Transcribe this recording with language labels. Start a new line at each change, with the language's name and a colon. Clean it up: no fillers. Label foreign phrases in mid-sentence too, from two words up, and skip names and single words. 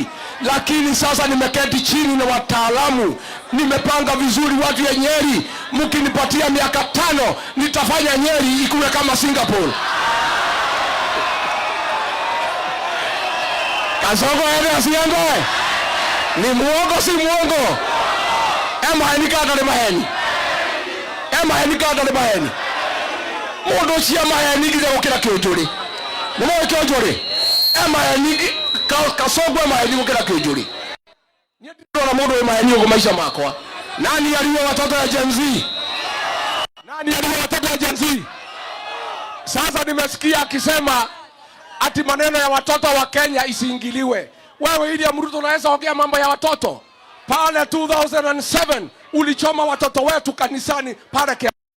Swahili: Lakini sasa nimeketi chini na wataalamu, nimepanga vizuri. Watu ya Nyeri, mkinipatia miaka 5 nitafanya Nyeri ikuwe kama Singapore. Kasongo asiende. Ni muongo si muongo?
Kikuyu: Maheni kadale maheni. Mundu cia maheni githe gukira kionjuri. Nimo kionjuri. Maheni Kasongo maheni gukira kionjuri. Ni ndona mundu maheni ugo maisha makwa.
Swahili: Nani aliwa watoto ya Gen Z? Sasa nimesikia akisema ati maneno ya watoto wa Kenya isiingiliwe. Wewe ili Ruto unaweza ongea mambo ya watoto? Pale 2007 ulichoma watoto wetu kanisani pale Kenya.